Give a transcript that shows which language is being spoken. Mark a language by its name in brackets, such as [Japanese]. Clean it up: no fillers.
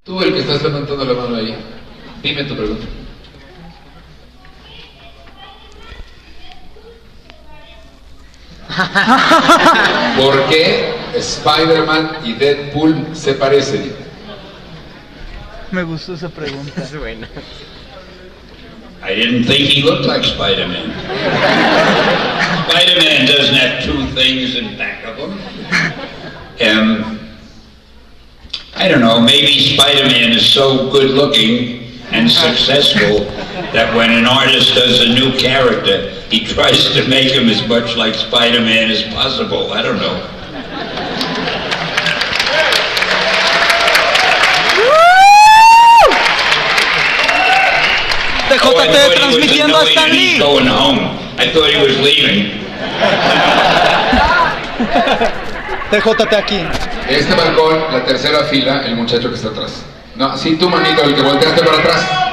[Spanish] Tú, el que estás levantando la mano ahí, dime tu pregunta. ¿Por qué Spider-Man y Deadpool se parecen? Me gustó esa pregunta. Es buena. [English] I didn't think he looked like Spider-Man. Spider-Man doesn't have two things in back of him. I don't know, maybe Spider-Man is so good looking and successful that when an artist does a new character, he tries to make him as much like Spider-Man as possible. I don't know. [Spanish] TJT transmitiendo a Stan Lee. [English] Going home. I thought he was leaving. [Spanish] TJT aquí. Este balcón, la tercera fila, el muchacho que está atrás. No, sí, tú, manito, el que volteaste para atrás.